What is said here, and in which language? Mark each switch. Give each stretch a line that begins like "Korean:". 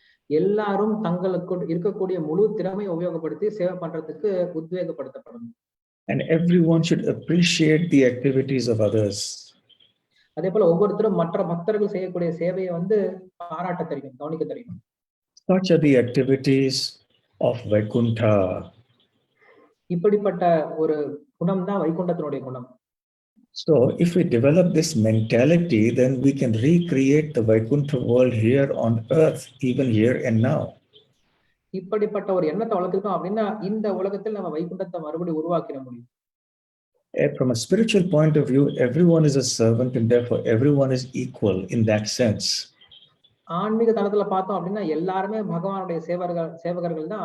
Tamil: எல்லாரும் தங்களுக்கு இருக்கக்கூடிய முழு திறமையை உபயோகப்படுத்தி சேவை பண்றதுக்கு உத்வேகப்படுத்தப்படணும்.
English: And everyone should appreciate the activities of others.
Tamil: அதே போல ஒவ்வொருத்தரும் மற்ற பக்தர்கள் செய்யக்கூடிய சேவையை வந்து பாராட்ட தெரியும், கவனிக்க தெரியும்.
English: Such are the activities of Vaikuntha.
Tamil: இப்படிப்பட்ட ஒரு குணம் தான் வைகுண்டத்தினுடைய குணம்.
English: So if we develop this mentality, then we can recreate the Vaikuntha world here on earth, even here and now.
Tamil: இப்படிப்பட்ட ஒரு எண்ணத்தை வளர்த்துட்டோம் அப்படின்னா இந்த உலகத்தில் நம்ம வைகுண்டத்தை மறுபடியும் உருவாக்கிட முடியும்.
English: From a spiritual point of view, everyone is a servant and therefore everyone is equal in that sense.
Tamil: ஆன்மீக தளத்துல பார்த்தோம் அப்படின்னா எல்லாருமே பகவானுடைய சேவகர்கள் தான்.